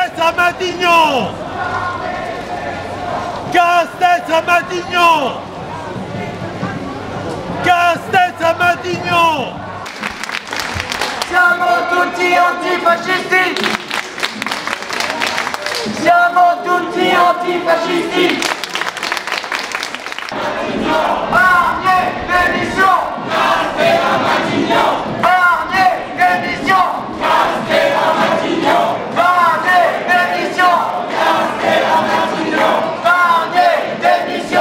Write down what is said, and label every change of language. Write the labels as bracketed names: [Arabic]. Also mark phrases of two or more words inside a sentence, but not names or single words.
[French] à Matignon! Casse-tête à Matignon! Casse-tête à Matignon! [Italian] Siamo tutti antifascisti! Siamo tutti antifascisti! [French] Barnier, démission! Casse-tête à Matignon! Barnier, démission! Casse-tête à Matignon! Barnier, démission! Casse-tête à Matignon! Barnier, démission!